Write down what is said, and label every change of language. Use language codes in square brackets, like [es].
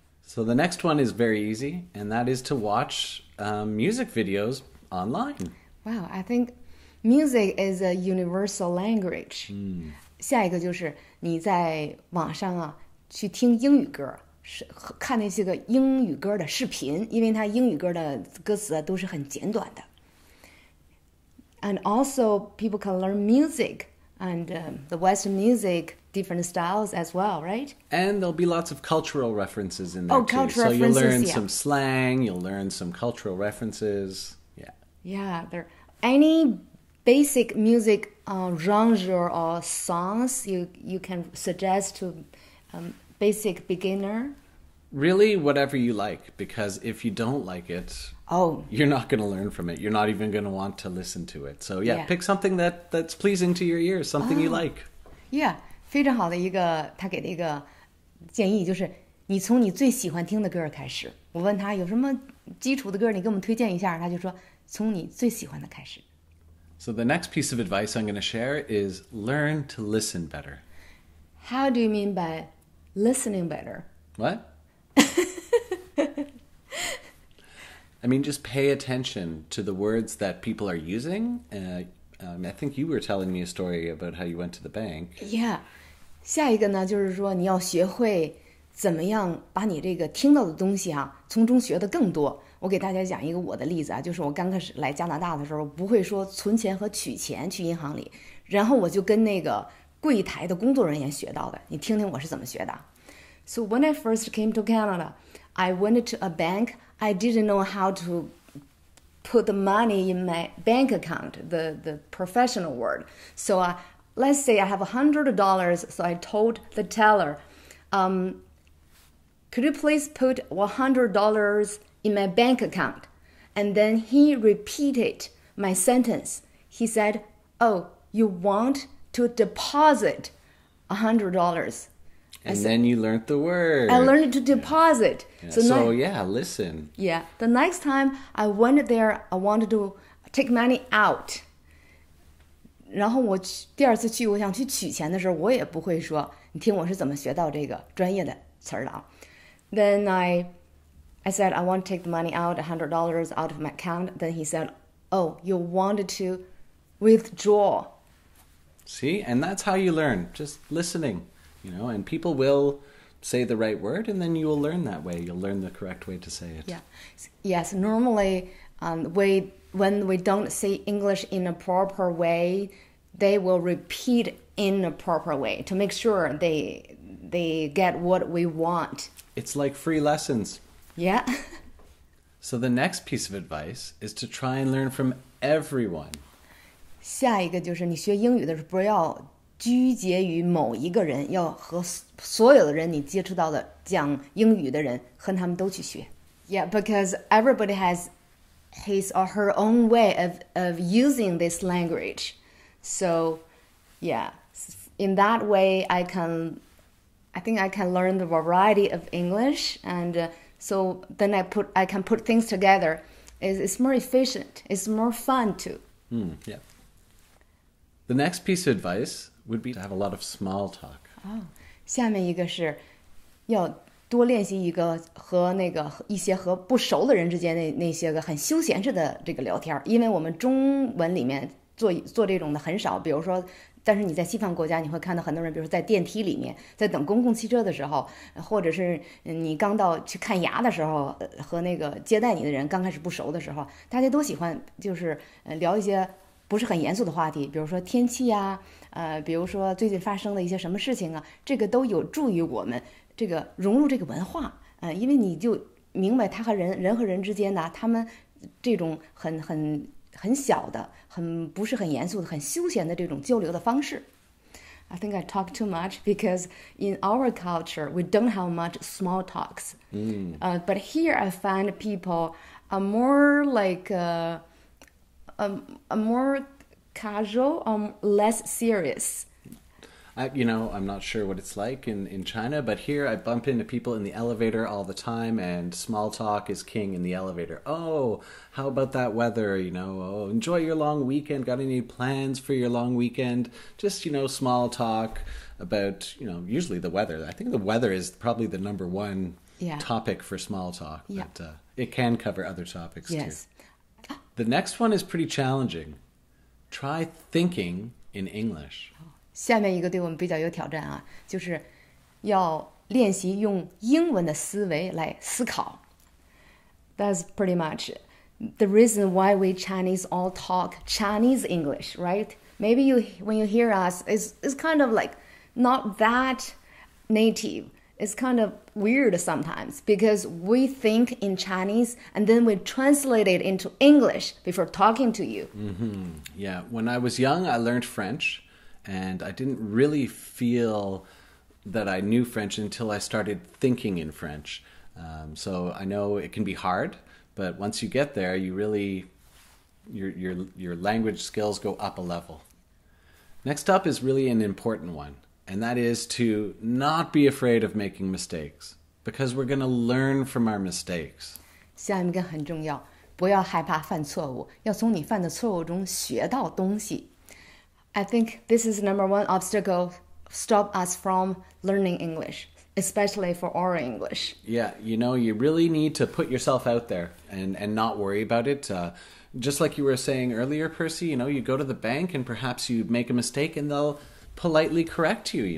[en] So the next one is very easy, and that is to watch music videos online. Wow, I think music is a universal language. [zh] 下一个就是你在网上啊去听英语歌，看那些个英语歌的视频，因为它英语歌的歌词都是很简短的。 [en] And also people can learn music and the Western music, different styles as well, right? And there'll be lots of cultural references in there too. Cultural so you'll learn references, some slang, you'll learn some cultural references. Yeah. Yeah, there any basic music genre or songs you can suggest to basic beginner? Really, whatever you like, because if you don't like it, you're not going to learn from it. You're not even going to want to listen to it. So yeah, pick something that's pleasing to your ears, something you like. [zh] Yeah, 非常好的一个他给的一个建议就是你从你最喜欢听的歌开始。我问他有什么基础的歌，你给我们推荐一下，他就说从你最喜欢的开始。 [en] So the next piece of advice I'm going to share is learn to listen better. How do you mean by listening better? What? I mean, just pay attention to the words that people are using. I think you were telling me a story about how you went to the bank. Yeah. [zh] 下一个呢，就是说你要学会怎么样把你这个听到的东西啊，从中学的更多。我给大家讲一个我的例子啊，就是我刚开始来加拿大的时候，不会说存钱和取钱去银行里，然后我就跟那个柜台的工作人员学到的。你听听我是怎么学的。 [en] So when I first came to Canada, I went to a bank. I didn't know how to put the money in my bank account, the professional word. So let's say I have $100. So I told the teller, could you please put $100 in my bank account? And then he repeated my sentence. He said, oh, you want to deposit $100. And then you learned the word. I learned to deposit. Yeah. So listen. Yeah. The next time I went there, I wanted to take money out. [zh] 然后我第二次去，我想去取钱的时候，我也不会说，你听我是怎么学到这个专业的词儿的啊。 [en] Then I said I want to take the money out, $100 out of my account. Then he said, "Oh, you wanted to withdraw." See, and that's how you learn, just listening, and people will say the right word, and then you will learn that way. You'll learn the correct way to say it. Yeah. Yes, normally when we don't say English in a proper way, they will repeat in a proper way to make sure they get what we want. It's like free lessons. Yeah. So the next piece of advice is to try and learn from everyone. [zh] 下一个就是你学英语的时候，不要拘结于某一个人，要和所有的人你接触到的讲英语的人，和他们都去学。 [en] Yeah, because everybody has his or her own way of using this language. So, yeah, in that way, I think I can learn the variety of English, and so then I can put things together. It's more efficient. It's more fun too. Yeah. The next piece of advice would be to have a lot of small talk. [zh] 下面一个是要多练习一个和一些和不熟的人之间那些个很休闲式的这个聊天，因为我们中文里面做这种的很少。比如说，但是你在西方国家，你会看到很多人，比如说在电梯里面，在等公共汽车的时候，或者是你刚到去看牙的时候，和那个接待你的人刚开始不熟的时候，大家都喜欢就是聊一些不是很严肃的话题，比如说天气啊，比如说最近发生的一些什么事情啊，这个都有助于我们这个融入这个文化，因为你就明白他和人和人之间的他们这种很小的、不是很严肃的、很休闲的这种交流的方式。 [en] I think I talk too much because in our culture we don't have much small talks. But here I find people are more like a more casual, less serious. I'm not sure what it's like in China, but here I bump into people in the elevator all the time, and small talk is king in the elevator. Oh, how about that weather? Oh, enjoy your long weekend. Got any plans for your long weekend? Just, small talk about, usually the weather. I think the weather is probably the number one topic for small talk, but it can cover other topics too. The next one is pretty challenging. Try thinking in English. [zh] 下面一个对我们比较有挑战啊，就是要练习用英文的思维来思考。 [en] That's pretty much the reason why we Chinese all talk Chinese English, right? Maybe when you hear us, it's kind of like not that native. It's kind of weird sometimes because we think in Chinese and then we translate it into English before talking to you. Yeah, when I was young, I learned French. And I didn't really feel that I knew French until I started thinking in French. So I know it can be hard, but once you get there, you really, your language skills go up a level. Next up is really an important one, and that is to not be afraid of making mistakes, because we're going to learn from our mistakes. [zh] 下面一个很重要，不要害怕犯错误，要从你犯的错误中学到东西。 [en] I think this is number one obstacle stop us from learning English, especially for oral English. Yeah, you really need to put yourself out there and not worry about it. Just like you were saying earlier, Percy, you go to the bank and perhaps you make a mistake and they'll politely correct you.